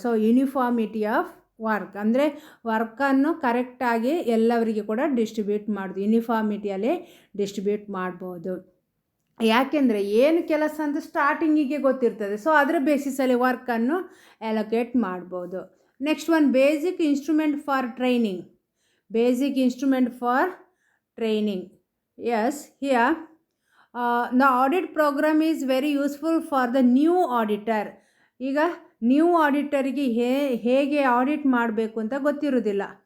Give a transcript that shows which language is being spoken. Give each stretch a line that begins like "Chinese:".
Kannada: So uniformity of work ಅಂದರೆ ವರ್ಕನ್ನು ಕರೆಕ್ಟಾಗಿ ಎಲ್ಲವರಿಗೆ ಕೂಡ ಡಿಸ್ಟ್ರಿಬ್ಯೂಟ್ ಮಾಡೋದು, ಯೂನಿಫಾರ್ಮಿಟಿಯಲ್ಲಿ ಡಿಸ್ಟ್ರಿಬ್ಯೂಟ್ ಮಾಡ್ಬೋದು. ಯಾಕೆಂದರೆ ಏನು ಕೆಲಸ ಅಂತ ಸ್ಟಾರ್ಟಿಂಗಿಗೆ ಗೊತ್ತಿರ್ತದೆ. ಸೊ ಅದರ ಬೇಸಿಸಲ್ಲಿ ವರ್ಕನ್ನು ಅಲೋಕೇಟ್ ಮಾಡ್ಬೋದು.
English: Next one, basic instrument for training. Basic instrument for training. Yes, here the audit program is very useful for the new auditor.
Kannada: ಈಗ ನ್ಯೂ ಆಡಿಟರಿಗೆ ಹೇಗೆ ಆಡಿಟ್ ಮಾಡಬೇಕು ಅಂತ ಗೊತ್ತಿರೋದಿಲ್ಲ.